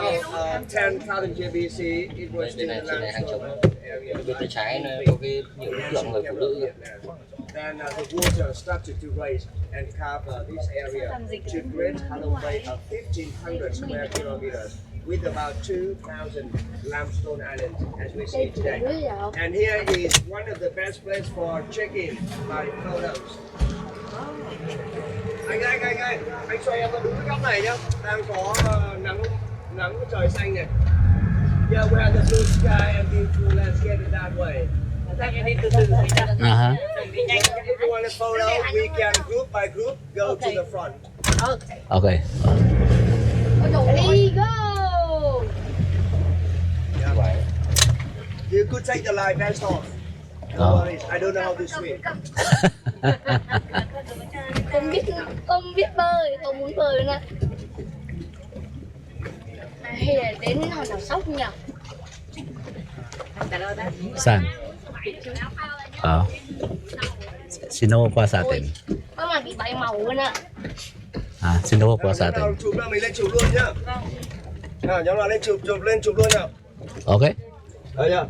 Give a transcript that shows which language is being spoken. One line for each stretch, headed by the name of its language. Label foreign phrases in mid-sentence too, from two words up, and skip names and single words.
English: 10,000 years BC, it was still the limestone area.
Vietnamese: Bên tay trái nó có cái nhiều bức tượng người phụ nữ.
English: Then the water started to raise and cover this area to create Halong Bay of 1,500 square kilometers with about 2,000 limestone islands as we see today. And here is one of the best places for check-in by photos.
Vietnamese: Anh xoay em vào đúng cái góc này nhá, đang có nắng trời xanh này.
English: Yeah, we have the blue sky and beautiful landscape in that way. If you want a photo, we can group by group go to the front. Okay.
Vietnamese: Đi go.
English: Yeah. You could take the life vest off. No worries. I don't know how to swim.
Vietnamese: Con biết bơi, con muốn bơi nữa. Hay là đến hòn đảo Sóc nhỉ?
Filipino: Saan? Sino kuha sa atin?
Vietnamese: Có mà bị bay màu luôn ạ.
Filipino: Sino kuha sa atin?
Vietnamese: Chụp là mình lên chụp luôn nhá. Nào, nhóm nào lên chụp luôn nào.
English: Okay.
Vietnamese: Đấy nhá.